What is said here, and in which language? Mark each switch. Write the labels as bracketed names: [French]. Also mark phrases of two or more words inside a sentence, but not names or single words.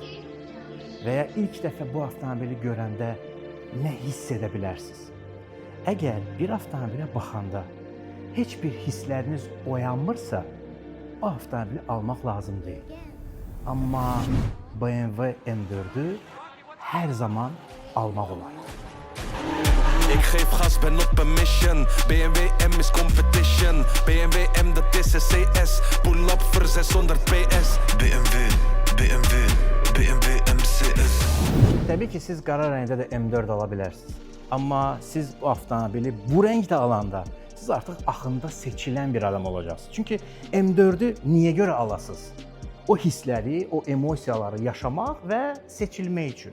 [Azerbaijani] Və ya ilk dəfə bu avtomobili görəndə nə hiss edə bilərsiniz? Əgər bir avtomobilə baxanda heç bir hissləriniz oyanmırsa, o avtomobili almaq lazım deyil. Amma BMW M4'ü hər zaman almaq olar. [Dutch] Ik geef gas, ben op een mission. BMW M is competition. BMW M dat is een CS. [English] Pull up [Dutch] voor 600 PS. BMW MCS. [Azerbaijani] Təbii ki, siz qara rəngdə də M4 ala bilərsiniz. Amma siz bu avtomobili bu rəngdə alanda siz artıq axında seçilən bir adam olacaqsınız. Çünki M4'ü niyə görə alasınız? O hissləri, o emosiyaları yaşamaq və seçilmək üçün.